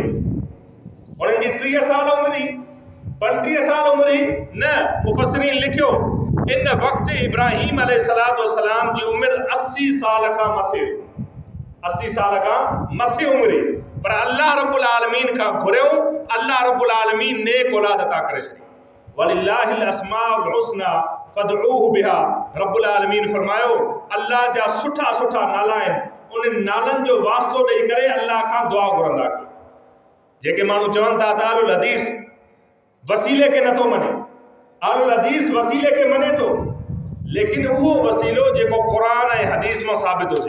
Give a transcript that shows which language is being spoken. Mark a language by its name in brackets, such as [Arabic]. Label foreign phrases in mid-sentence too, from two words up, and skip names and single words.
[Sindhi] उन्हनि जी 30 साल उमिरि, 35 साल उमिरि न। मुफ़स्सिरीन लिखियो इन वक़्तु इब्राहीम [Arabic] عليه الصلاة والسلام [Sindhi] जी उमिरि 80 साल खां मथे, 80 साल खां मथे उमिरि। पर [Arabic] الله رب العالمين [Sindhi] खां घुरियो, [Arabic] الله رب العالمين [Sindhi] नेक औलाद अता करे छॾी। [Arabic] ولله الأسماء الحسنى فادعوه بها, رب العالمين [Sindhi] फरमायो अल्लाह जा सुठा सुठा नाला आहिनि, उन नालनि जो वास्तो ॾेई करे अल्लाह खां दुआ घुरंदा। जेके माण्हू चवनि था त अहलुल हदीस वसीले खे नथो मञे, अहलुल हदीस वसीले खे मञे थो, लेकिन उहो वसीलो जेको क़ुरान ऐं हदीस मां साबित हुजे।